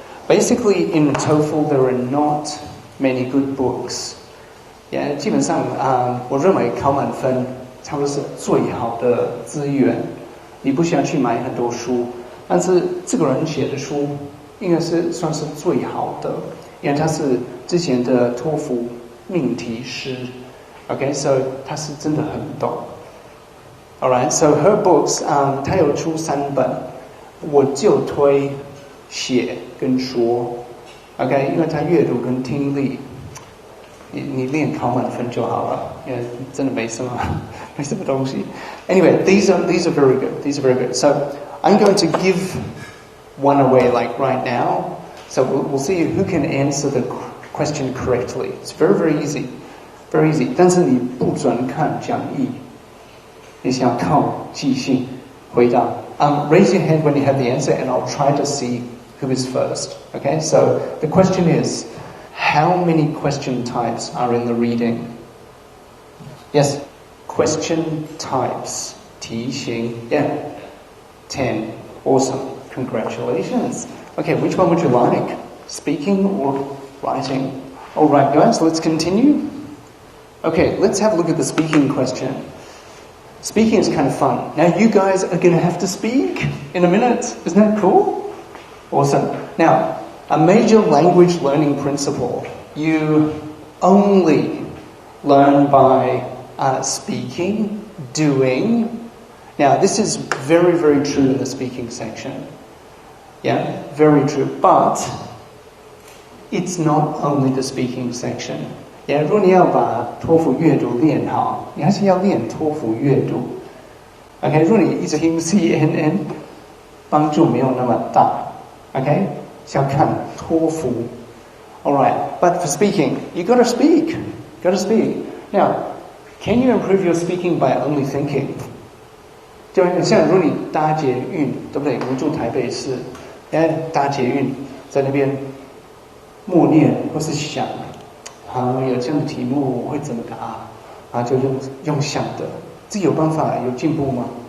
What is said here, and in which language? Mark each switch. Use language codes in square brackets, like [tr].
[en] Basically, in TOEFL, there are not many good books. [zh] Yeah, 基本上我认为考满分差不多是最好的资源。你不需要去买很多书，但是这个人写的书应该是算是最好的，因为他是之前的托福命题师。 [en] Okay, so [zh] 他是真的很懂。 [en] Alright, so her books, [zh] 她有出3本，我就推写跟说。 Okay, 因为她阅读跟听力，你练考满分就好了，因为真的没什么东西。 [en] Anyway, these are very good. These are very good. So I'm going to give one away like right now. So we'll see who can answer the question correctly. It's very, very easy. Very easy. [zh] 但是你不准看讲义，你想要靠即兴回答。 [en] Raise your hand when you have the answer, and I'll try to see who is first. Okay. So the question is, how many question types are in the reading? Yes. Question types. 题型.Yeah. 10. Awesome. Congratulations. Okay. Which one would you like? Speaking or writing? All right, guys. Let's continue. Okay, let's have a look at the speaking question. Speaking is kind of fun. Now you guys are going to have to speak in a minute. Isn't that cool? Awesome. Now, a major language learning principle. You only learn by speaking, doing. Now, this is very, very true in the speaking section. Yeah, very true. But it's not only the speaking section.Yeah, [zh] 如果你要把托福阅读练好，你还是要练托福阅读。 OK， 如果你一直听 CNN， 帮助没有那么大。 OK， 是要看托福。 [en] Alright, but for speaking, you gotta speak. Gotta speak. Now, can you improve your speaking by only thinking? [zh] 就像如果你搭捷运，对不对？我们住台北市，搭捷运在那边默念或是想。有这样的题目我会怎么答？就用想的，这有办法有进步吗？